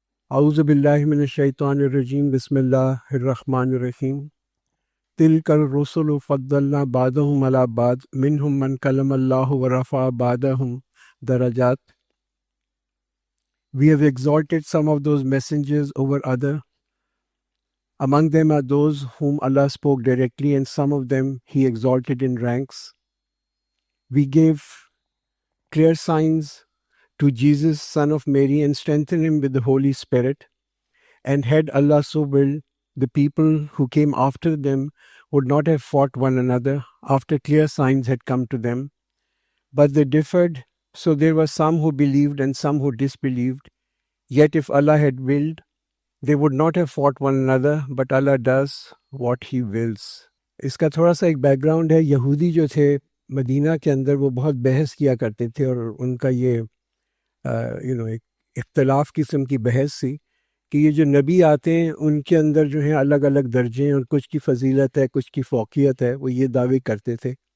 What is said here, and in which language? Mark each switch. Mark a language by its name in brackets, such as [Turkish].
[Arabic] اعوذ باللہ من الشیطان الرجیم، بسم اللہ الرحمن الرحیم۔ تلک الرسل فضلنا بعضهم علی بعض منہم من کلم اللہ ورفع بعضهم درجات۔ [English] We have exalted some of those messengers over other. Among them are those whom Allah spoke directly, and some of them He exalted in ranks. We gave clear signs to Jesus, son of Mary, and strengthened him with the Holy Spirit. And had Allah so willed, the people who came after them would not have fought one another after clear signs had come to them. But they differed, so there were some who believed and some who disbelieved. Yet if Allah had willed, they would not have fought one another, but Allah does what He wills. [Urdu] اس کا تھوڑا سا ایک back ground ہے۔ یہودی جو تھے مدینہ کے اندر، وہ بہت بحث کیا کرتے تھے، اور ان کا یہ ایک اختلاف قسم کی بحث تھی کہ یہ جو نبی آتے ہیں ان کے اندر جو ہیں الگ الگ درجے ہیں، اور کچھ کی فضیلت ہے، کچھ کی فوقیت ہے، وہ یہ دعوے کرتے تھے۔